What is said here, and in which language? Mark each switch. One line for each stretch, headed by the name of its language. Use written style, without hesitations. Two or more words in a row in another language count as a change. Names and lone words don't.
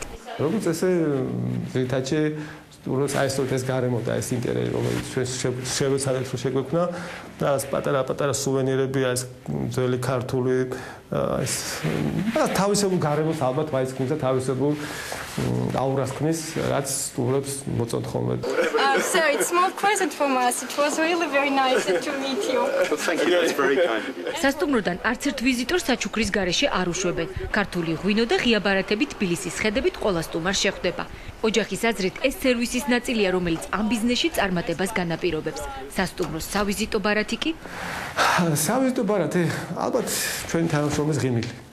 Georgian: როგორც ესე ზეთაჩე სტუმროს აესწროთ ეს გარემო და ეს ინტერიერი, რომელიც შევეცადეთ რომ შეგვექმნა და ეს პატარა სუვენირები, ეს ძველი ქართული ეს თავისებურ გარემოს ალბათ მაინც ქმნის და თავისებურ აურას ქმნის, რაც სტუმრებს მოწონთ ხოლმე.
English: So it's more present for us. It was really very nice to meet you. Thank you. It's very kind of you.
Georgian: სასტუმროდან არც ერთ ვიზიტორს საჩუქრის გარეშე არ უშვებენ. ქართული ღვინო და ღია ბარათები თბილისის ხედებით ყველა სტუმარს შეხვდება. ოჯახის აზრით ეს სერვისის ნაწილია, რომელიც ამ ბიზნესში წარმატებას განაპირობებს. სასტუმროს სავიზიტო ბარათი კი? სავიზიტო ბარათი ალბათ ჩვენი თანამშრომლის ღიმილი.